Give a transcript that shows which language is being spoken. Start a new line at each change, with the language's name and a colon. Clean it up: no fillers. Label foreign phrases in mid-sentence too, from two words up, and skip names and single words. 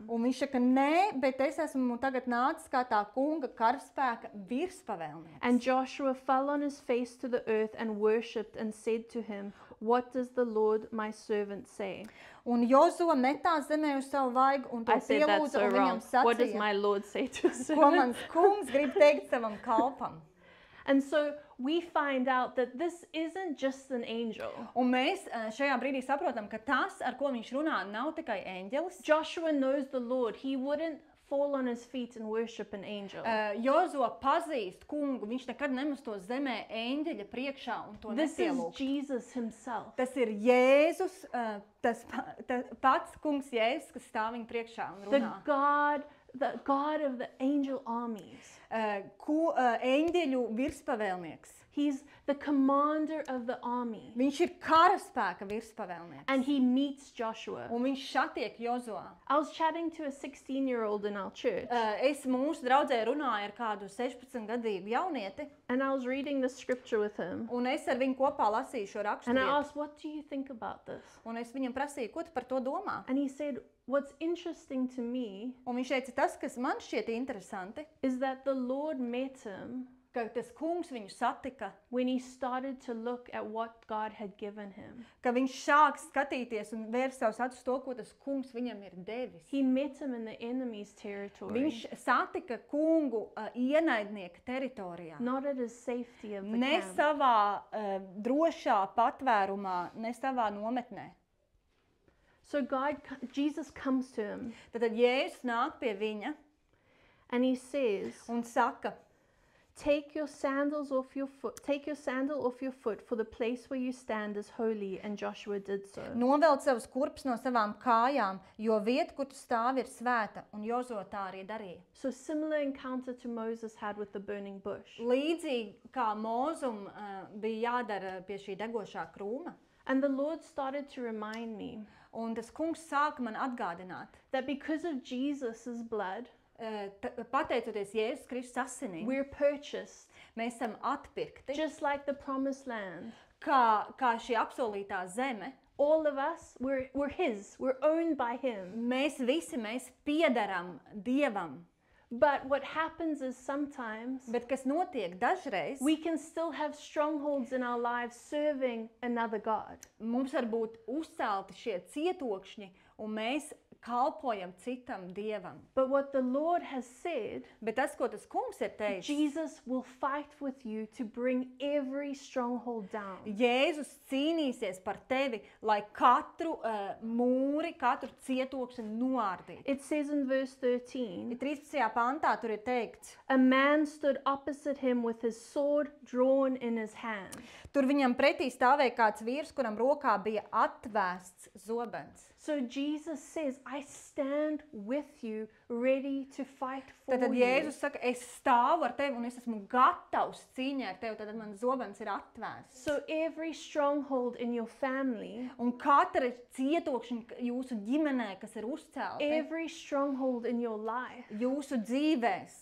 Latvian: Un viņš saka, nē, bet es esmu tagad nācis kā tā kunga karaspēka virspavēlnieks.
English: And Joshua fell on his face to the earth and worshipped and said to him, what does the Lord my servant say?
Latvian: Un Jozo metās zemē uz savu vaigu un to
English: I said that
Latvian: pielūdza
English: so
Latvian: un
English: wrong.
Latvian: viņam
English: What does
Latvian: sacīja,
English: my Lord say to his
Latvian: ko
English: servant?
Latvian: mans kungs grib teikt savam kalpam.
English: And so we find out that this isn't just an angel.
Latvian: Un mēs šajā brīdī saprotam, ka tas, ar ko viņš runā, nav tikai eņģelis.
English: Joshua knows the Lord. He wouldn't fall on his feet and worship an angel.
Latvian: Jozo pazīst kungu, viņš nekad nemestos zemē eņģeļa priekšā un to
English: This is
Latvian: nepielūgtu.
English: Jesus himself.
Latvian: Tas ir Jēzus, tas pats kungs Jēzus, kas stāv viņa priekšā un
English: The
Latvian: runā.
English: God of the angel armies.
Latvian: Eņģeļu virspavēlnieks.
English: He's the commander of the army.
Latvian: Viņš ir karaspēka virspavēlnieks.
English: And he meets Joshua.
Latvian: Un viņš šatiek Jozo.
English: I was chatting to a 16-year-old in our church.
Latvian: Es mūsu draudzē runāju ar kādu 16-gadīgu jaunieti,
English: And I was reading the scripture with him.
Latvian: un es ar viņu kopā lasīju šo rakstu
English: And I
Latvian: vietu.
English: asked, what do you think about this?
Latvian: Un es viņam prasīju, ko tu par to domā?
English: And he said, what's interesting to me
Latvian: Un viņš teica, tas, kas man šķiet interesanti,
English: is that the Lord met him
Latvian: ka tas kungs viņu satika,
English: when he started to look at what God had given him.
Latvian: ka viņš sāk skatīties un vērst savus acis to, ko tas kungs viņam ir devis.
English: He met him in the enemy's territory,
Latvian: Viņš satika kungu ienaidnieka teritorijā.
English: not at his safety of the
Latvian: Ne
English: camp.
Latvian: savā drošā patvērumā, ne savā nometnē.
English: So Jesus comes to him
Latvian: Tad Jēzus nāk pie viņa
English: and he says,
Latvian: un saka,
English: take your sandal off your foot, for the place where you stand is holy. And Joshua did so.
Latvian: novelc savus kurpes no savām kājām, jo vieta, kur tu stāvi, ir svēta, un Jozo tā arī darīja.
English: So similar encounter to Moses had with the burning bush.
Latvian: Līdzīgi kā Mozum bija jādara pie šī degošā krūma,
English: And the Lord started to remind me
Latvian: un tas kungs sāka man atgādināt,
English: that because of Jesus' blood,
Latvian: pateicoties Jēzus Kristus asinīm,
English: we're purchased,
Latvian: mēs esam atpirkti,
English: just like the promised land.
Latvian: kā šī apsolītā zeme.
English: All of us, we're His. We're owned by Him.
Latvian: Mēs piederam Dievam,
English: But what happens is sometimes
Latvian: bet kas notiek dažreiz,
English: we can still have strongholds in our lives serving another God.
Latvian: mums var būt uzcelti šie cietokšņi, un mēs kalpojam citam Dievam.
English: But what the Lord has said,
Latvian: Bet tas, ko tas kungs ir teicis,
English: Jesus will fight with you to bring every stronghold down.
Latvian: Jēzus cīnīsies par tevi, lai katru mūri, katru cietokšņu noārdītu.
English: It says in verse 13,
Latvian: 13. pantā tur ir teikts,
English: a man stood opposite him with his sword drawn in his hand.
Latvian: tur viņam pretī stāvēja kāds vīrs, kuram rokā bija atvēsts zobens.
English: So Jesus says, I stand with you, ready to fight for
Latvian: Tad
English: you.
Latvian: Jēzus saka, es stāvu ar tevi un es esmu gatavs cīņai ar tevi, tad man zobens ir atvēsts.
English: So every stronghold in your family,
Latvian: Un katra cietokšņa jūsu ģimenē, kas ir uzcelta,
English: every stronghold in your life,
Latvian: jūsu dzīvēs,